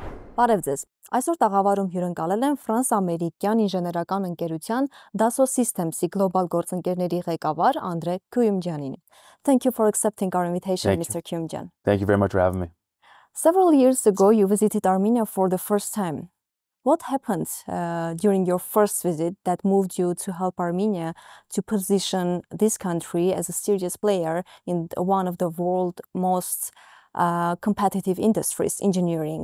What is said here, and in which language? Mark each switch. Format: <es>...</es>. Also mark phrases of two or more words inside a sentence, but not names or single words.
<hy>Բարև ձեզ։ Այսօր տաղավարում հյուրընկալել եմ ֆրանս-ամերիկյան ինժեներական ընկերության Dassault Systemsի գլոբալ գործընկերների ղեկավար Andre Kouyoumdjianին.</hy> <en>Thank you for accepting our invitation, Mr. Kouyoumdjian. Thank you very much for having me. Several years ago, you visited Armenia for the first time. What happened during your first visit that moved you to help Armenia to position this country as a serious player in one of the world's most competitive industries, engineering?</en>